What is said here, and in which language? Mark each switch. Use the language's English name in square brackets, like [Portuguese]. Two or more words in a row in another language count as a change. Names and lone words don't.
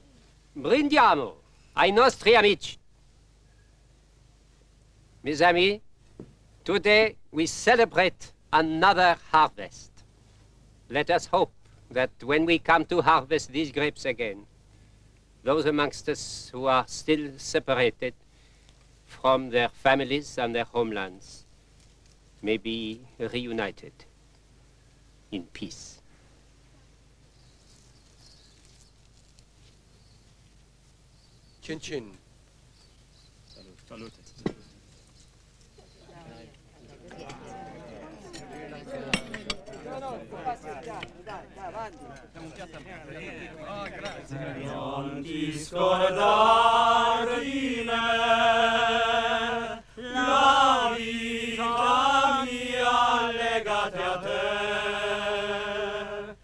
[Italian] Brindiamo ai nostri amici. [French] Mes amis, [English] Today we celebrate another harvest. Let us hope that when we come to harvest these grapes again, those amongst us who are still separated from their families and their homelands may be reunited in peace. [Italian] Chin chin. Salute. Non ti scordare di me, la vita mia legate a te.